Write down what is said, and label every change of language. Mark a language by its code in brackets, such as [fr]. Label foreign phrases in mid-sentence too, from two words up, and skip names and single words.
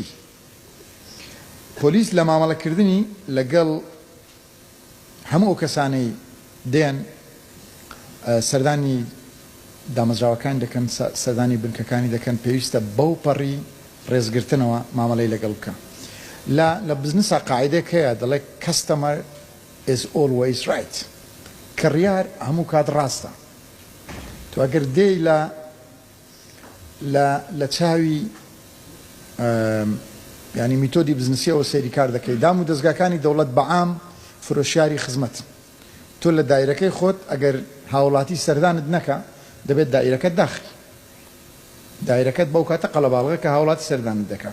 [ckb] پۆلیس لە مامەڵەکردنی لەگەڵ هەموو ئەو کەسانەی دێن سەردانی دامەزراوەکان دەکەن، سەردانی بنکەکانی دەکەن، پێویستە بەو پەڕی ڕێزگرتنەوە مامەڵەی لەگەڵ بکە. لە بزنسا قاعدەیەک هەیە دەڵێ [en] customer is always right، [ckb] کڕیار هەموو کات ڕاستە. تو ئەگەر دێی لە چاوی ینی میتۆدی بزنسیەوە سەیری کار دەکەی، دام و دەستگاکانی دەوڵەت بەعام فرۆشیاری خزمەت، تۆ لە دایرەکەی خۆت ئەگەر هاوڵاتی سەردانت نەکە دەبێت دایرەکەت داخی، دایرەکەت بەو کاتە قەڵەباڵغە کە هاوڵاتی سەردانت دەکە.